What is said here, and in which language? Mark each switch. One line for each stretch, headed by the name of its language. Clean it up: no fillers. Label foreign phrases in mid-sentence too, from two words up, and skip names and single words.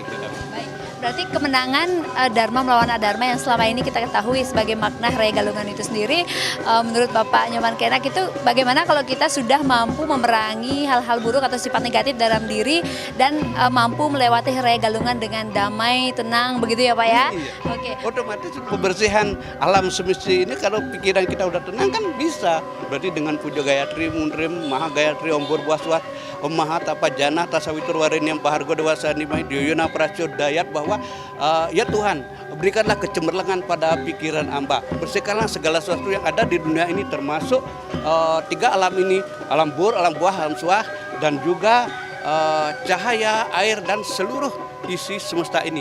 Indonesian: Baik, berarti kemenangan Dharma melawan Adharma yang selama ini kita ketahui sebagai makna Raya Galungan itu sendiri, menurut Bapak Nyoman Kenak itu bagaimana kalau kita sudah mampu memerangi hal-hal buruk atau sifat negatif dalam diri dan mampu melewati Raya Galungan dengan damai, tenang, begitu ya Pak ya? Iya. Oke. Otomatis kebersihan alam semesta ini, kalau pikiran kita udah tenang kan bisa. Berarti dengan puja Gayatri, Mundrim, Maha Gayatri,
Sanskrit: Om Burbaswat, Om Maha Tapa Jana, Tasawitur Warenyam Pahargo Dewasa Nimai Dioyona Prasyo Dayat,
Indonesian: bahwa ya Tuhan, berikanlah kecemerlangan pada pikiran hamba. Bersihkanlah segala sesuatu yang ada di dunia ini, termasuk tiga alam ini, alam bur, alam buah, alam suah, dan juga cahaya, air, dan seluruh isi semesta ini.